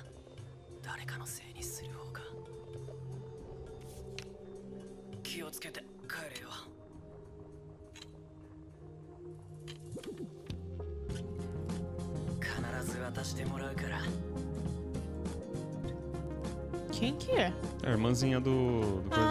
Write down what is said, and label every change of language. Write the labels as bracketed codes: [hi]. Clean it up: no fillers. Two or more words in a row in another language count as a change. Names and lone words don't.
[ja] 誰かのせいにする方が。気をつけて帰れよ。必ず渡してもらうから。 [pt] Quem que é? É a irmãzinha do coisa.